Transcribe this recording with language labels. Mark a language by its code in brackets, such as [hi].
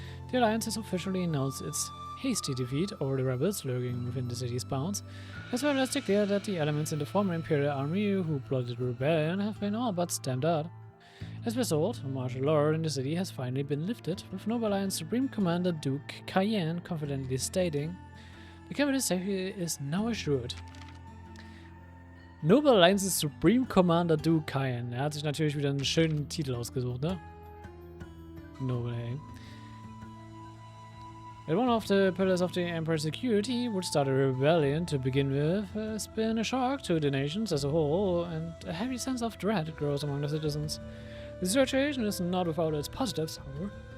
[en] The Alliance has officially announced its hasty defeat over the rebels lurking within the city's bounds, as well as declared that the elements in the former Imperial army who plotted rebellion have been all but stamped out. As a result, martial law in the city has finally been lifted, with Noble Alliance Supreme Commander Duke Cayenne confidently stating, "The capital safety is now assured." Noble Alliance's Supreme Commander Du Kayan. [de] Er hat sich natürlich wieder einen schönen Titel ausgesucht, ne? Noble, ey. [en] That one of the pillars of the Empire's security would start a rebellion to begin with has been a shock to the nations as a whole, and a heavy sense of dread grows among the citizens. The situation is not without its positives, however.